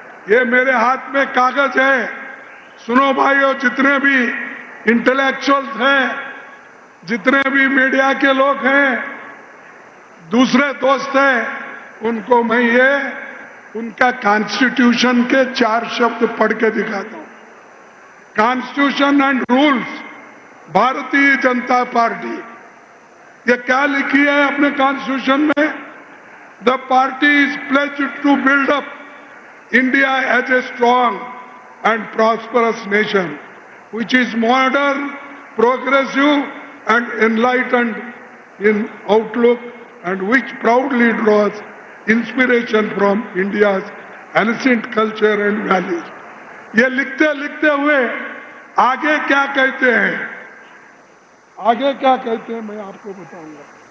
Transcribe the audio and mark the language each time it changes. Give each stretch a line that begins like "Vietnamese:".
Hindi: ये मेरे हाथ में कागज है। सुनो भाइयों, जितने भी इंटेलेक्चुअल्स हैं, जितने भी मीडिया के लोग हैं, दूसरे दोस्त हैं, उनको मैं ये उनका कॉन्स्टिट्यूशन के 4 शब्द पढ़ के दिखाता हूं। Constitution and rules, Bharatiya Janata party ये क्या लिखी है अपने कॉन्स्टिट्यूशन में?
English: The party is pledged to build up India as a strong and prosperous nation which is modern, progressive and enlightened in outlook and which proudly draws inspiration from India's ancient culture and values.
Hindi: ये लिखते लिखते हुए आगे क्या कहते हैं? आगे क्या कहते हैं मैं आपको बताऊंगा।